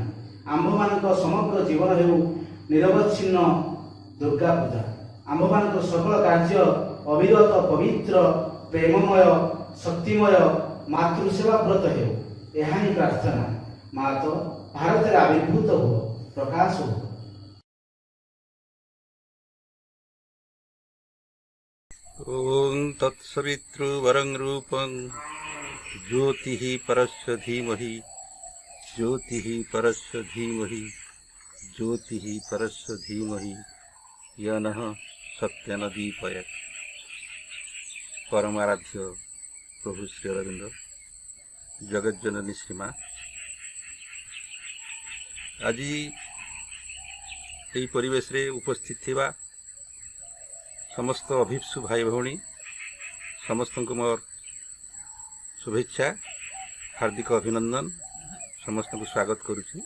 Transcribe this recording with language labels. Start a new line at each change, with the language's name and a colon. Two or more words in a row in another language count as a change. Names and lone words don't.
Odia: ଆମ୍ଭମାନଙ୍କ ସମଗ୍ର ଜୀବନ ହେଉ ନିରବଚ୍ଛିନ୍ନ ଦୁର୍ଗା ପୂଜା। ଆମ୍ଭମାନଙ୍କ ସକଳ କାର୍ଯ୍ୟ ଅବିରତ ପବିତ୍ର ପ୍ରେମମୟ ଶକ୍ତିମୟ ମାତୃସେବା ବ୍ରତ ହେଉ। ଏହା ହିଁ ପ୍ରାର୍ଥନା। ମା ତ ଭାରତରେ ଆବିର୍ଭୂତ ହୁଅ, ପ୍ରକାଶ ହଉ।
Sanskrit: ओम तत्सवितृवरं रूपं ज्योतिः परस्य धीमहि ज्योतिः परस्य धीमहि ज्योतिः परस्य धीमहि यनः सत्यनदीपयत्।
Odia: ପରମାରାଧ୍ୟ ପ୍ରଭୁ ଶ୍ରୀ ଅରବିନ୍ଦ ଜଗଜ୍ଜନନୀ ଶ୍ରୀମା ଆଜ ଯହି ପରିବେଶ ରେ ଉପସ୍ଥିତ ଥିବା ସମସ୍ତ ଅଭୀପ୍ସୁ ଭାଇ ଭଉଣୀ ସମସ୍ତ କୋ ମୋର ଶୁଭେଚ୍ଛା ହାର୍ଦ୍ଦିକ ଅଭିନନ୍ଦନ ସମସ୍ତ କୋ ସ୍ୱାଗତ କରୁଛି।